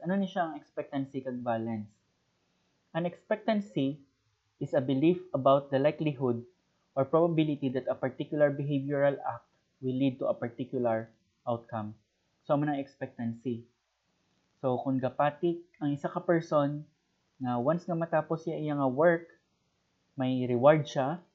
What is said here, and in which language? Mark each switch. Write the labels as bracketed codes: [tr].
[hil] Ano ni siya ang expectancy kag balance? [en] An expectancy is a belief about the likelihood or probability that a particular behavioral act will lead to a particular outcome. [hil] So, ano ang expectancy? So, kung gapatik ang isa ka person nga once nga matapos siya iyang work, may reward siya.